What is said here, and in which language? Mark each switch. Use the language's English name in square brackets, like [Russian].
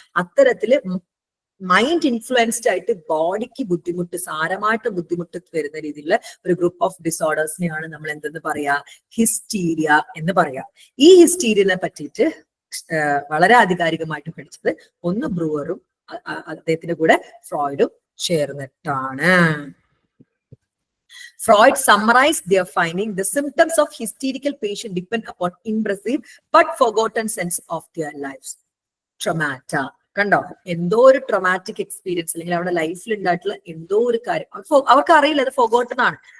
[Malayalam] അത്തരത്തില് mind influenced ആയിട്ട് ബോഡിക്ക് ബുദ്ധിമുട്ട്, സാരമായിട്ട് ബുദ്ധിമുട്ട് വരുന്ന രീതിയിലുള്ള ഒരു ഗ്രൂപ്പ് ഓഫ് ഡിസോർഡേഴ്സിനെയാണ് നമ്മൾ എന്തെന്ന് പറയാ? ഹിസ്റ്റീരിയ എന്ന് പറയാ. ഈ ഹിസ്റ്റീരിയനെ പറ്റിയിട്ട് വളരെ ആധികാരികമായിട്ട് പഠിച്ചത് ഒന്ന് ബ്രൂവറും അദ്ദേഹത്തിന്റെ കൂടെ ഫ്രോയിഡും ചേർന്നിട്ടാണ്. [English] Freud summarized their finding. The symptoms of hysterical patient depend upon impressive but forgotten sense of their lives. Traumata. [Malayalam] കണ്ടോ, എന്തോ ഒരു ട്രോമാറ്റിക് എക്സ്പീരിയൻസ് അല്ലെങ്കിൽ അവരുടെ ലൈഫിൽ ഉണ്ടായിട്ടുള്ള എന്തോ ഒരു കാര്യം അവർക്ക് അറിയില്ല, അത് ഫോർഗോട്ടൺ ആണ്.